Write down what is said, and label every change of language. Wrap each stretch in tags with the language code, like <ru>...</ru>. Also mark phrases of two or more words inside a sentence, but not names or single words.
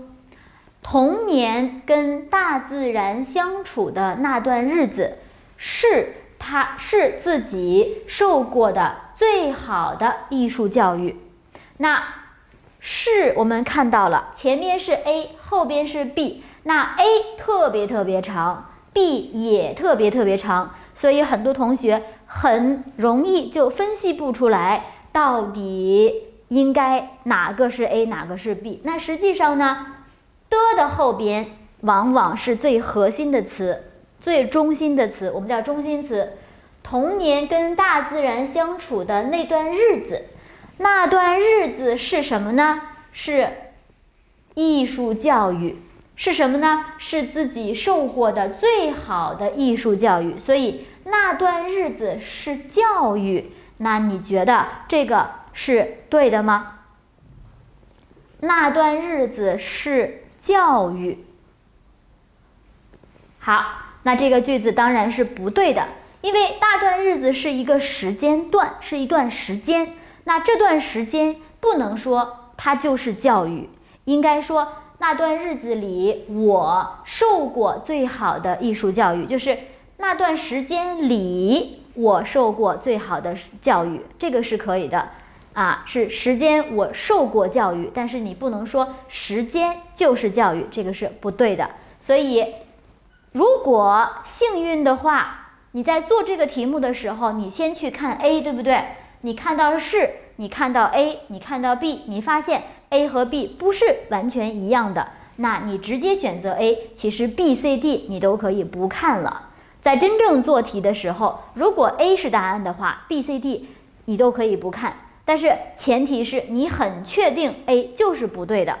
<zh>童年跟大自然相處的那段日子，是自己受過的最好的藝術教育。那是我們看到了，前面是 A，後邊是 B， 那 A 特別長， B 也特別長，所以很多同學很容易就分析不出來到底應該哪個是 A，哪個是 B。那實際上呢，的後邊往往是最核心的詞，最中心的詞，我們叫中心詞。童年跟大自然相處的那段日子，那段日子是什麼呢？是藝術教育。是什麼呢？是自己受過的最好的藝術教育。所以那段日子是教育，那你覺得這個是對的嗎？那段日子是教育。好，那這個句子當然是不對的，因為那段日子是一個時間段，是一段時間。那這段時間不能說它就是教育，應該說那段日子裡我受過最好的藝術教育，就是那段時間裡我受過最好的教育，這個是可以的。是時間我受過教育，但是你不能說時間就是教育，這個是不對的。所以如果幸運的話，你在做這個題目的時候，你先去看 A，對不對？你看到是你看到 A， 你看到 B， 你发现 A 和 B 不是完全一样的，那你直接選擇 A， 其實 B、C、D 你都可以不看了。在真正做題的時候，如果 A 是答案的話 ，B、C、D 你都可以不看，但是前提是你很確定 A 就是不對的。</zh>